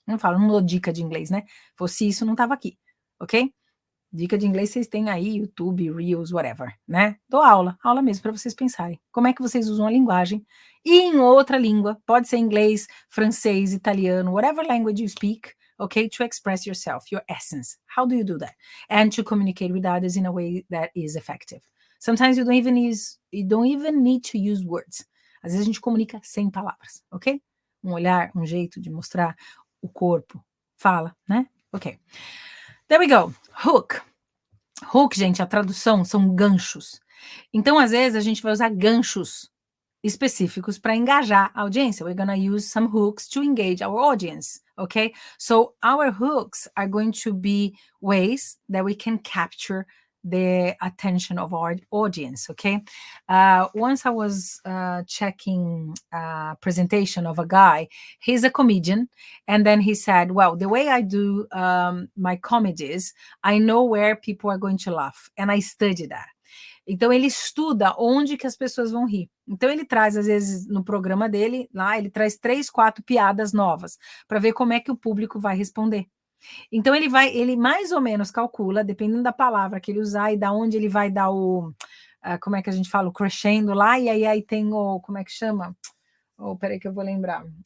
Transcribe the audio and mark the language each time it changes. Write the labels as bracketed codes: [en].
[pt] Não dou dica de inglês, né? Fosse isso, não tava aqui, ok? Dica de inglês vocês têm aí, YouTube, Reels, whatever, né? Dou aula mesmo para vocês pensarem. Como é que vocês usam a linguagem e em outra língua, pode ser inglês, francês, italiano, [en] whatever language you speak, okay, to express yourself, your essence. How do you do that? And to communicate with others in a way that is effective. Sometimes you don't even need to use words. [pt] Às vezes a gente comunica sem palavras, ok? Um olhar, um jeito de mostrar o corpo, fala, né? Ok. [en] There we go. [pt] Hook. Hook, gente, a tradução são ganchos. Então, às vezes, a gente vai usar ganchos específicos para engajar a audiência. [en] We're gonna use some hooks to engage our audience, okay? So our hooks are going to be ways that we can capture the attention of our audience, okay? Once I was checking a presentation of a guy, he's a comedian, and then he said, well, the way I do my comedies, I know where people are going to laugh, and I study that. [pt] Então, ele estuda onde que as pessoas vão rir. Então, ele traz, às vezes, no programa dele, lá, ele traz 3, 4 piadas novas, para ver como é que o público vai responder. Então, ele mais ou menos calcula, dependendo da palavra que ele usar e da onde ele vai dar como é que a gente fala, o crescendo lá, e aí tem como é que chama? Peraí que eu vou lembrar.